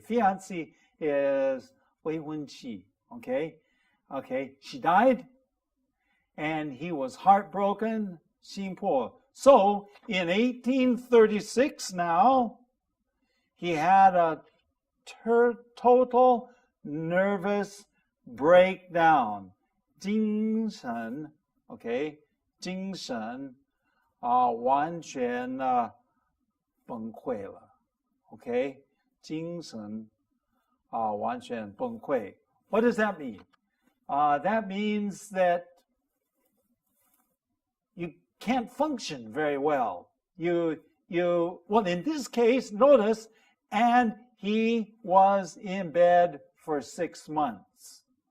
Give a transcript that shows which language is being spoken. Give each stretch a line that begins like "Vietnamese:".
English: Fiancé is
Chinese: 未婚妻.
English: Okay, she died, and he was heartbroken,
Chinese: 心破.
English: So in 1836 now, he had a total nervous breakdown.
Chinese: 精神 okay, 精神完全崩溃了 okay, 精神完全崩溃.
English: What does that mean? That means that you can't function very well. Well, in this case, notice, and he was in bed for 6 months.